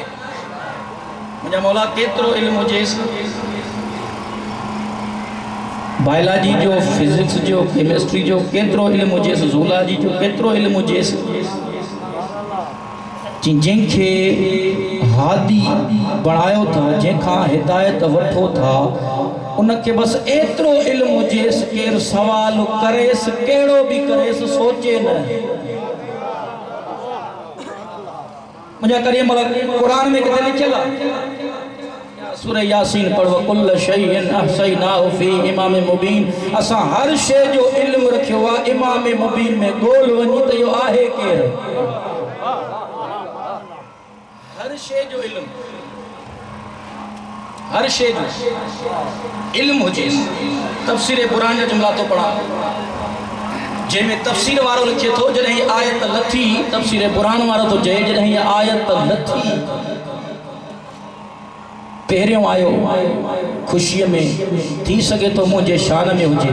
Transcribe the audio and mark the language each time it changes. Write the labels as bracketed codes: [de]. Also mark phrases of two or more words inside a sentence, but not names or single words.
[sd] मुंहिंजा मौला केतिरो इल्मु हुजेसि, बायोलॉजी जो, फिजिक्स जो, केमिस्ट्री जो केतिरो इल्मु हुजेसि, ज़ूलॉजी जो केतिरो इल्मु हुजेसि, जंहिंखे हादी बणायो था, जंहिंखां हिदायत वठो था, उनखे बसि एतिरो इल्मु हुजेसि केरु सवाल करेसि, कहिड़ो बि करेसि, सोचे न। मुंहिंजा करीम क़ुरान में किथे लिखियल आहे, सूरह यासीन पढ़ो, [ar] كل شيء أحصيناه في إمام مبين. [sd] असां हर शइ जो इल्मु रखियो आहे [ar] إمام مبين [sd] में। ॻोल्ह वञी त इहो आहे केरु, हर शइ जो इल्मु, हर शइ जो इल्मु हुजेसि। तफ़सीर क़ुरान जा जुमला तो पढ़ा, जंहिंमें तफ़सीर वारो लिखे थो जॾहिं हीअ आयत लथी, तफ़सीर क़ुरान वारो थो चए जॾहिं हीअ आयत लथी, पहिरियों आयो ख़ुशीअ में, थी सघे थो मुंहिंजे शान में हुजे।